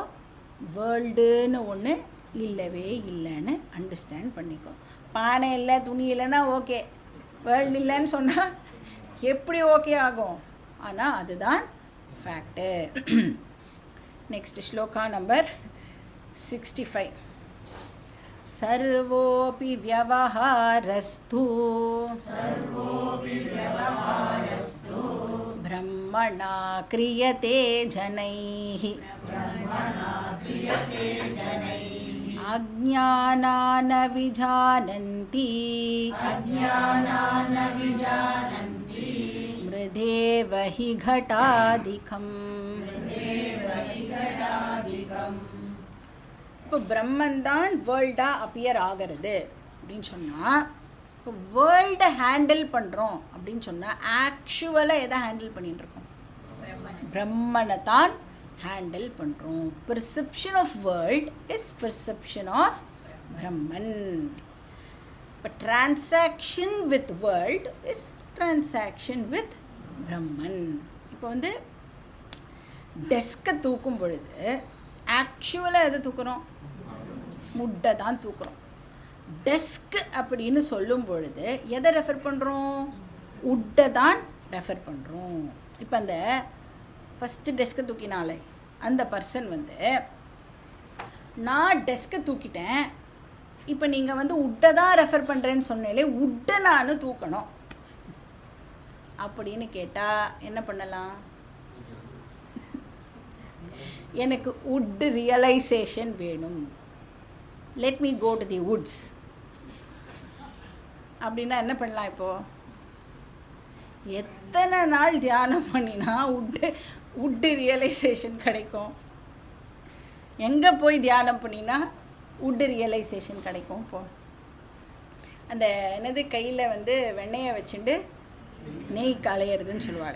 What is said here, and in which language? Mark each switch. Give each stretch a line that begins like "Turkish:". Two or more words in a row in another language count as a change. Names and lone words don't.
Tamil: வேர்ல்டுன்னு ஒன்று இல்லவே இல்லைன்னு அண்டர்ஸ்டாண்ட் பண்ணிக்கோ. பானை இல்லை, துணி இல்லைன்னா ஓகே, வேர்ல்டு இல்லைன்னு சொன்னால் எப்படி ஓகே ஆகும்? ஆனால் அதுதான் ஃபேக்ட்டு. நெக்ஸ்ட் ஸ்லோகா நம்பர் 65.
Sanskrit: सर्वोऽपि व्यवहारस्तु ब्रह्मणा क्रियते जनैः अज्ञानान विजानन्ति मृदेव हि घटादिकम्.
Tamil: இப்போ பிரம்மன் தான் வேர்ல்டாக அப்பியர் ஆகிறது அப்படின்னு சொன்னால், இப்போ வேர்ல்டை ஹேண்டில் பண்ணுறோம் அப்படின்னு சொன்னால் ஆக்சுவலாக எதை ஹேண்டில் பண்ணிட்டுருக்கோம்? பிரம்மனை தான் ஹேண்டில் பண்ணுறோம்.
English: perception of world is perception of Brahman. இப்போ transaction with world is transaction with Brahman.
Tamil: இப்போ வந்து டெஸ்கை தூக்கும் பொழுது ஆக்சுவலாக எதை தூக்குறோம்? முட்டை தான் தூக்குறோம். டெஸ்க் அப்படின்னு சொல்லும் பொழுது எதை ரெஃபர் பண்ணுறோம்? உட்டை தான் ரெஃபர் பண்ணுறோம். இப்போ அந்த
English: first desk
Tamil: தூக்கினாலே அந்த பர்சன் வந்து, நான் டெஸ்க்கை தூக்கிட்டேன், இப்போ நீங்கள் வந்து உட்டை தான் ரெஃபர் பண்ணுறேன்னு சொன்னாலே உட்டை நான் தூக்கணும் அப்படின்னு கேட்டால் என்ன பண்ணலாம்? எனக்கு
English: wood realization
Tamil: வேணும்,
English: let me go to the woods
Tamil: அப்படின்னா என்ன பண்ணலாம்? இப்போது எத்தனை நாள் தியானம் பண்ணினா
English: wood realization
Tamil: கிடைக்கும்? எங்கே போய் தியானம் பண்ணினா
English: wood realization
Tamil: கிடைக்கும்? இப்போது அந்த என்னது கையில் வந்து வெண்ணெயை வச்சுட்டு நெய் கலையிறதுன்னு சொல்லுவாள்.